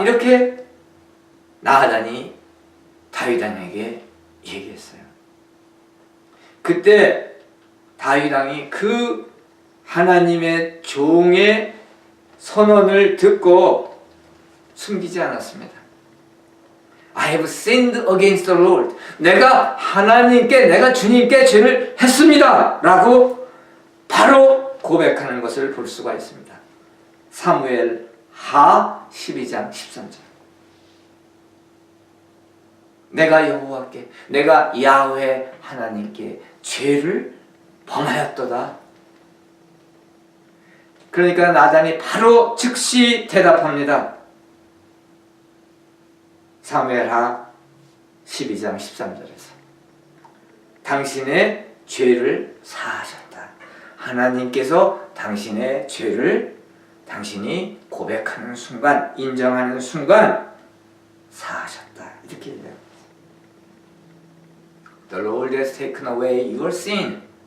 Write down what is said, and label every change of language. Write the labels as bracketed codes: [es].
[ko] 이렇게 나단이 다윗 왕에게 얘기했어요. 그때 다윗 왕이 그 하나님의 종의 선언을 듣고 숨기지 않았습니다. [en] I have sinned against the Lord. [ko] 내가 하나님께, 내가 주님께 죄를 했습니다. 라고 바로 고백하는 것을 볼 수가 있습니다. 사무엘 하 12장 13절. 내가 여호와께, 내가 야훼 하나님께 죄를 범하였도다. 그러니까 나단이 바로 즉시 대답합니다. 사무엘하 12장 13절에서 당신의 죄를 사하셨다. 하나님께서 당신의 죄를 당신이 고백하는 순간, 인정하는 순간 사하셨다. 이렇게 얘기합니다. [en] The Lord has taken away your sin.